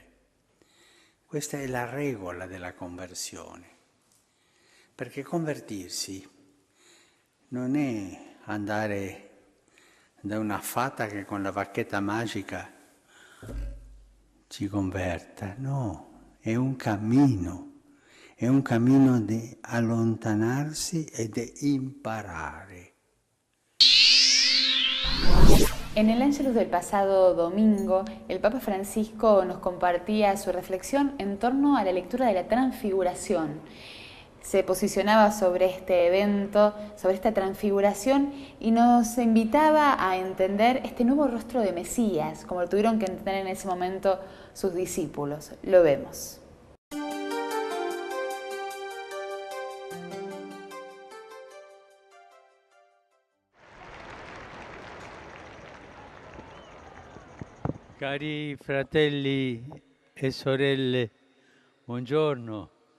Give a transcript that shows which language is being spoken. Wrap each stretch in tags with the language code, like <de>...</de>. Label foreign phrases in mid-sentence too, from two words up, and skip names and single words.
<it>Questa è la regola della conversione, perché convertirsi non è andare da una fata che con la bacchetta magica ci converta, no, è un cammino di allontanarsi e di imparare.</it> <es>En el Ángelus del pasado domingo, el Papa Francisco nos compartía su reflexión en torno a la lectura de la Transfiguración. se posicionaba sobre este evento, sobre esta transfiguración, y nos invitaba a entender este nuevo rostro de Mesías, como lo tuvieron que entender en ese momento sus discípulos. Lo vemos.</es> <it>Cari fratelli e sorelle, buongiorno.</it>